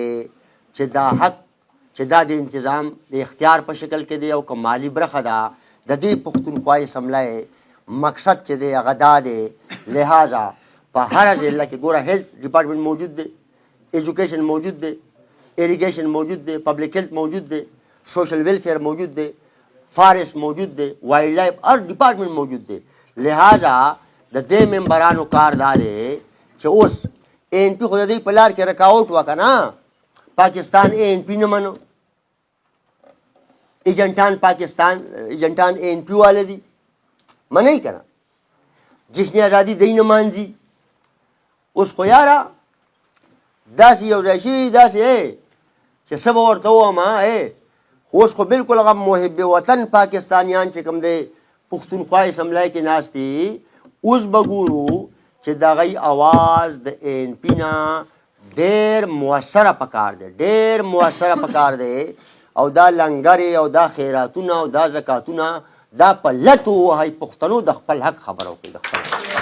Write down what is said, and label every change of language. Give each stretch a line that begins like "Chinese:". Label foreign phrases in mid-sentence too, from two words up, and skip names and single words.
Pashto: چې دا حق چې دا د انتظام د اختیار په شکل کې دی او که مالي برخه ده د دې پښتونخوا اسمبلی مقصد چې دی هغه دا دی لہذا په هره ضلع کې ګوره
English: health department
Pashto: موجود دی ایجوکیشن موجود دی اریگیشن موجود دی
English: public health
Pashto: موجود دی
English: social welfare
Pashto: موجود دی فارسٹ موجود دی
English: wild life
Pashto: هر ډپارټمنټ موجود دی لہذا د دې ممبرانو کار دا دی چې اوس این پی خو د دوی په لار کې رکاوټ وکړه نه پاکستان این پی نه منو ایجنټان این پی والے دي منئ که نه جشن ازادي دی نه مانځي اوس خو یاره داسې یو ځای شوي داسې چې څه به ورته ووایم اوس خو بلکل هغه محب وطن پاکستانیان چې کوم دی پښتونخوا اسمبلی کې ناست دي اوس به ګورو چې د هغوی اواز د این پي نه ډېر مؤثره پکار دی او دا لنګرې او دا خیراتونه او دا زکاتونه دا په لټو وهئ پښتنو د خپل حق خبره وکړي